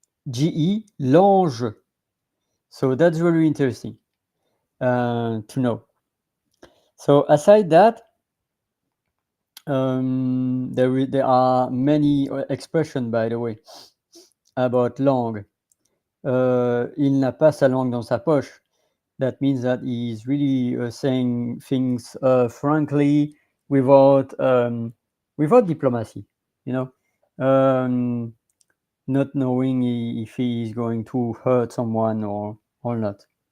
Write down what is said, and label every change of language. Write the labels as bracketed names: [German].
[English] G-E, lange. So that's very interesting to know. So aside that, there are many expressions, by the way, about langue. [French] Il n'a pas sa langue dans sa poche. [English] That means that he's really saying things frankly without diplomacy, you know, not knowing if he is going to hurt someone or not.